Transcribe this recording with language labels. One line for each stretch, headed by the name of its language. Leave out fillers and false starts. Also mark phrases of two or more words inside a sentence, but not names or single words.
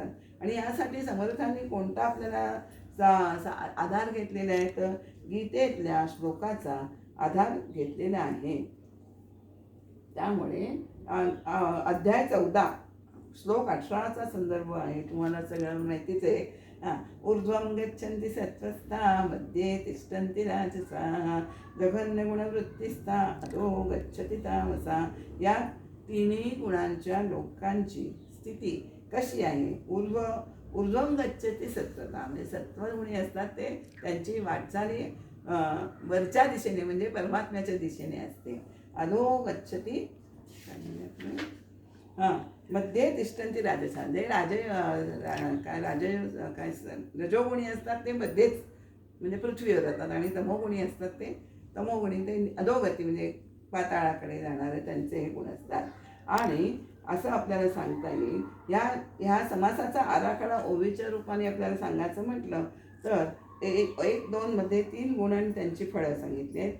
Marathi: आणि यासाठी समर्थांनी कोणता आपल्याला आधार घेतलेला आहे तर गीतेतल्या श्लोकाचा आधार घेतलेला आहे. त्यामुळे अध्याय 14 श्लोक 18चा संदर्भ आहे, तुम्हाला सगळं माहितीच आहे.
Sanskrit: ऊर्ध्वं गच्छन्ति सत्त्वस्था मध्ये तिष्ठन्ति राजसा जघन्यगुणवृत्तिस्था अधो गच्छति तामसा.
Marathi: या तिन्ही गुणांच्या लोकांची स्थिती कशी आहे?
Sanskrit: ऊर्ध्वं गच्छति सत्त्वता,
Marathi: म्हणजे सत्वगुणी असतात ते त्यांची वाटचाली वरच्या दिशेने म्हणजे परमात्म्याच्या दिशेने असते.
Sanskrit: अधो गच्छति मध्ये तिष्ठन्ति राजसा,
Marathi: जे रजोगुणी असतात ते मध्येच म्हणजे पृथ्वीवर जातात आणि तमोगुणी असतात ते तमोगुणी ते अधोगती म्हणजे पाताळाकडे जाणारे त्यांचे हे गुण असतात. आणि असं आपल्याला सांगता येईल. ह्या समासाचा आराखडा ओवीच्या रूपाने आपल्याला सांगायचं म्हटलं तर 1-2 मध्ये 3 गुण आणि त्यांची फळं सांगितली आहेत.